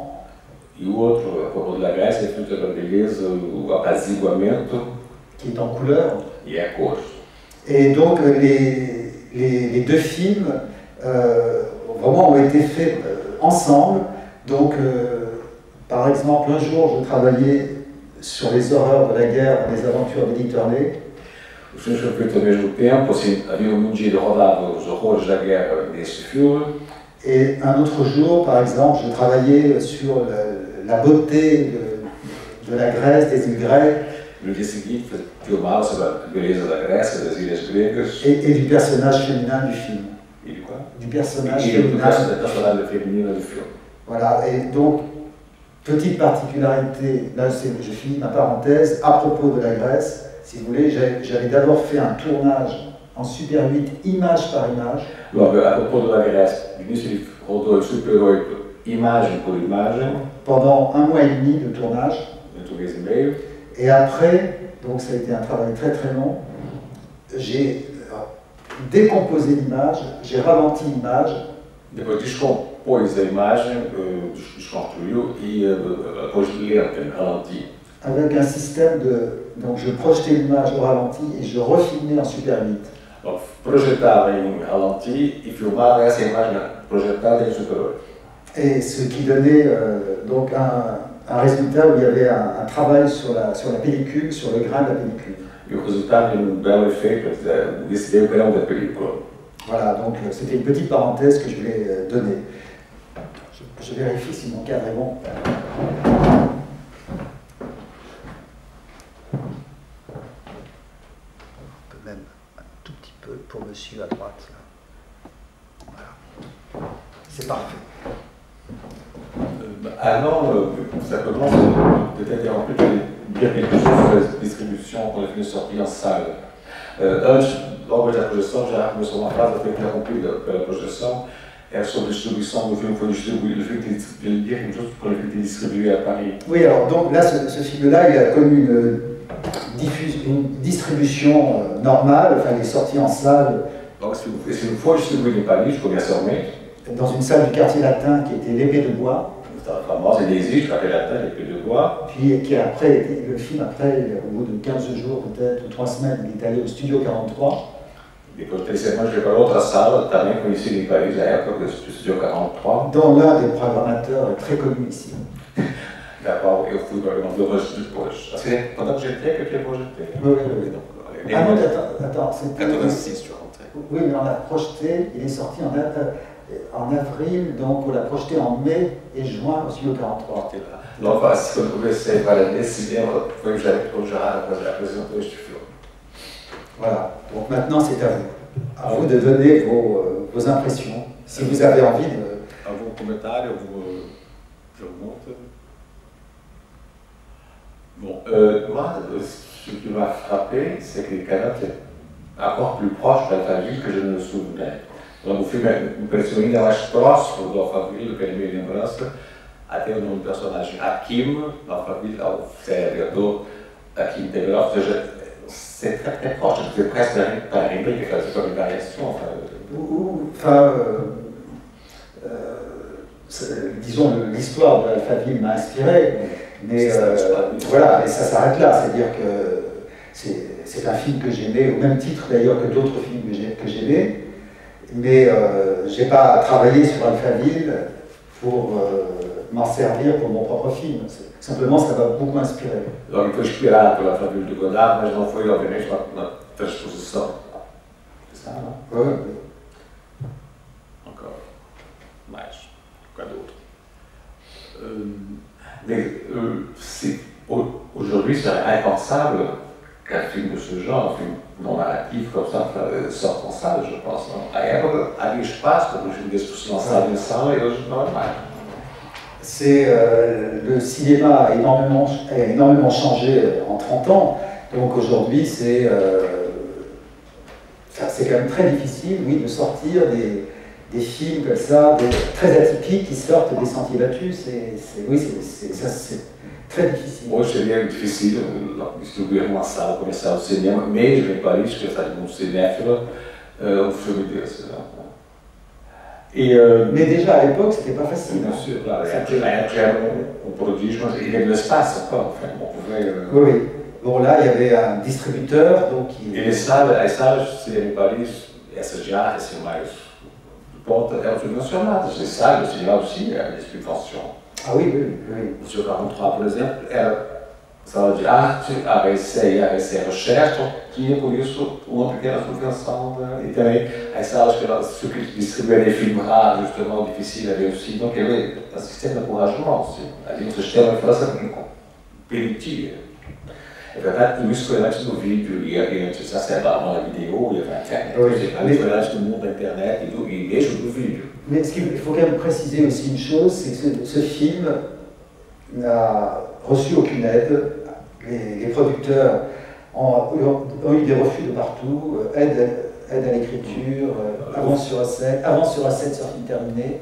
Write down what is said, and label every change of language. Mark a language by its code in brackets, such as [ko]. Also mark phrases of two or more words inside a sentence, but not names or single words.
[pt] E o outro, A propos de la Grèce, é um filme sobre a beleza, o apaziguamento. [fr] Qui est en couleur. [pt] E é a cor. [fr] Et donc les 2 films vraiment ont été faits ensemble. Donc par exemple, un jour je travaillais sur les horreurs de la guerre, les aventures d'Éditeur Lay. [pt] Os filmes foram feitos ao mesmo tempo, assim, havia dia de rodava os horrores da guerra desse filme. [fr] Et un autre jour, par exemple, je travaillais sur la beauté de la Grèce, des îles grecques. [pt] No dia seguinte, filmava sobre a beleza da Grécia, das ilhas gregas. [fr] Et du personnage féminin du film. Et du quoi? Du personnage féminin du film. Voilà, et donc, petite particularité, là je finis ma parenthèse, à propos de la Grèce, si vous voulez, j'avais d'abord fait un tournage en Super 8, image par image. [pt] Logo, a propos de la Grèce, no início ele rodou em Super 8, imagem por imagem. [fr] Pendant 1 mois et demi de tournage. [pt] 1 mês e meio. [fr] Et après, donc ça a été un travail très très long, j'ai décomposé l'image, j'ai ralenti l'image. [pt] Depois descompôs a imagem, desconstruiu e depois lenta, ralenti. [fr] Avec un système donc je projetais l'image au ralenti et je refilmais en Super 8. [pt] Donc, projetava em ralenti e filmava essa imagem projetada em Super 8. [fr] Et ce qui donnait donc un résultat où il y avait un travail sur la pellicule, sur le grain de la pellicule. [pt] E o resultado de belo efeito, desse o grão da película. [fr] Voilà, donc c'était une petite parenthèse que je voulais donner. Je vérifie si mon cadre est bon. On peut même tout petit peu pour monsieur à droite. Là. Voilà. C'est parfait. Alors, simplement, peut-être interrompu, tu allais dire quelque chose sur la distribution pour les films sortis en salle. [pt] Logo da projeção, já começou uma frase, foi interrompida pela projeção, sobre a distribuição do filme, foi distribuído, [fr] le film de dire quelque chose pour le film distribué à Paris. Oui, alors donc là, ce film-là, il a connu une distribution normale, enfin il est sorti en salle. Donc c'est une fois distribué à Paris, comercialmente. Dans une salle du quartier latin qui était l'Épée de Bois. [pt] Famosa, ele existe, quartier latin, l'Épée de Bois. [fr] Puis qui après, le film après, au bout de 15 jours peut-être, ou 3 semaines, il est allé au Studio 43. [pt] Depois de 3 semanas, foi para outra sala, também conhecida em Paris, na época do Studio 43. [fr] Dont l'un des programmateurs est très connu ici. D'accord, [pt] eu fui para uma vez depois. Assim, quando eu j'étais, que eu projeté. [fr] Oui, oui, oui. Ah non, attends, c'était... 86, tu rentré. Oui, mais on l'a projeté, il est sorti en avril, donc on l'a projeté en mai et juin au Studio 43. [pt] Donc, quando eu comecei a trabalhar nesse cinema, foi o Gerard a apresentou este filme. [fr] Voilà, donc maintenant c'est à vous. À vous de donner vos impressions, si vous avez envie de... [pt] Algum comentário, alguma pergunta? [fr] Bon, moi, ce qui m'a frappé, c'est que les Canadiens étaient encore plus proches d'Alphaville que je ne me souvenais. [pt] Donc, o filme me pareceu ainda mais próximo do Alphaville, do que a minha lembrança, até o nome do personagem Hakim, do Alphaville, ao vereador Hakim Teberov, ou seja, [fr] c'est très très proche, c'est presque pareil, c'est comme une variation. Disons, l'histoire de l'Alphaville m'a inspiré, mais voilà, et ça s'arrête là, c'est-à-dire que c'est un film que j'aimais, au même titre d'ailleurs que d'autres films que j'aimais, mais je n'ai pas travaillé sur Alphaville pour m'en servir pour mon propre film. Simplement, ça m'a beaucoup inspiré. Donc, il [pt] foi inspirado pela Alphaville de Godard, mas não foi, obviamente, uma transposição. [fr] C'est ça, non? Oui, oui. Encore. Mais. Quoi d'autre? Mais aujourd'hui, c'est impensable qu'un film de ce genre, un film non narratif comme ça, sorte en salle, je pense. [pt] À época, havia espaço para o filme desse se lançado em sala e hoje não é mais. [fr] Le cinéma a énormément changé en 30 ans, donc aujourd'hui c'est quand même très difficile, oui, de sortir des films comme ça, très atypiques qui sortent des sentiers battus, c'est très difficile. [pt] Hoje seria difícil distribuir uma sala comercial de cinema, mesmo em Paris, que está de um cinéfilo, filme desse. [fr] Mais déjà à l'époque, c'était pas facile. Bien sûr, [pt] claro. Era prodígio, mas [fr] il y avait de l'espace encore. Enfin, on pouvait, Oui. Bon, là, il y avait un distributeur, donc [pt] E as salas de cinema em Paris, essas de arte, assim, mais de ponta, eram subvencionadas. [fr] Les salles de cinéma aussi, a subventions. Ah oui, oui, oui. [pt] O Studio 43, por exemplo, era sala de arte, ABC e ABC Recherche, tinha por isso uma pequena subvenção. E também as salas que distribuíam [fr] des films rares, justement, difficiles à réussir. Donc il y avait un système d'encouragement aussi. Il y avait [pt] um sistema em França que permitia. É verdade que isso foi antes do vídeo e antes da vidéo e da internet. Foi antes do mundo da internet e mesmo do vídeo. [fr] Mais il faut quand même préciser aussi une chose, c'est que ce film n'a reçu aucune aide. Les producteurs ont eu des refus de partout, aide à l'écriture, avance sur A7 sur film terminé.